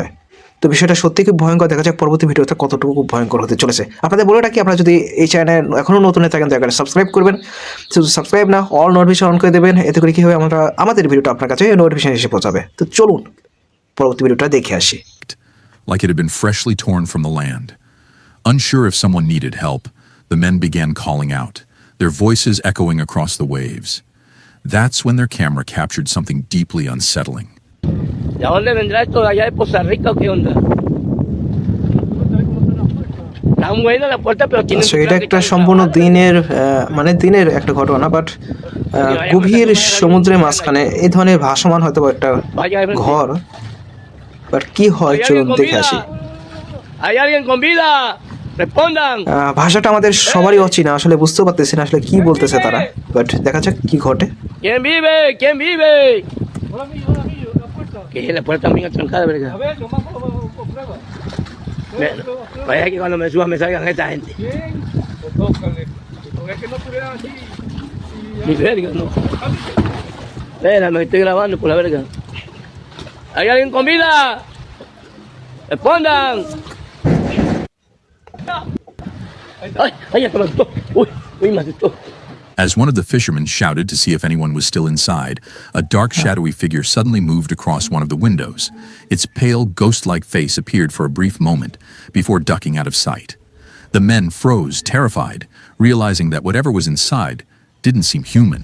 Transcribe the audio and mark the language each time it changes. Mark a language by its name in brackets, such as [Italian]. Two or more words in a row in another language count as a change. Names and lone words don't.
[Bangla] তো বিষয়টা সত্যি খুব ভয়ঙ্কর। দেখা যাক পরবর্তী ভিডিওতে কতটুকু খুব ভয়ঙ্কর হতে চলেছে। আপনাদের বলে রাখি, আপনারা যদি এই চ্যানেল এখনও নতুন হয়ে থাকেন দয়া করে সাবস্ক্রাইব করবেন। শুধু সাবস্ক্রাইব না, [English] all notification on [Bangla] করে দেবেন। এতে করে কী হবে, আমাদের ভিডিওটা আপনার কাছে নোটিফিকেশন এসে পৌঁছাবে। তো চলুন পরবর্তী ভিডিওটা দেখে আসি। [English] Like it had been freshly torn from the land. Unsure if someone needed help, the men began calling out, their voices echoing across the waves. That's when their camera captured something deeply unsettling. [Spanish] ¿De dónde vendrá esto de allá de Poza Rica o qué onda? Tan buena la puerta, pero tiene [Bangla] আচ্ছা, এটা একটা সম্পূর্ণ দিনের একটা ঘটনা, বাট গভীর সমুদ্রের মাঝখানে এই ধরনের ভাসমান হয়তো একটা ঘর, বাট কি হয় চলুন দেখে আসি। [Spanish] ¿Hay alguien con vida? Respondan. [Bangla] ভাষাটা আমাদের সবারই অচেনা, আসলে বুঝতে পারতেছি না আসলে কি বলতেছে তারা, বাট দেখা যাক কি ঘটে। [Spanish] ¿Quién vive? ¿Quién vive? Que es la puerta mía trancada, ¿verdad? Vaya que cuando me suba me salgan esta gente. Ni verga, no. Espera, me estoy grabando por la verga. ¿Hay alguien con vida? Respondan. Ay, ay, ya se me asustó. Uy, me asustó. [English] As one of the fishermen shouted to see if anyone was still inside, a dark, shadowy figure suddenly moved across one of the windows. Its pale, ghost-like face appeared for a brief moment before ducking out of sight. The men froze, terrified, realizing that whatever was inside didn't seem human.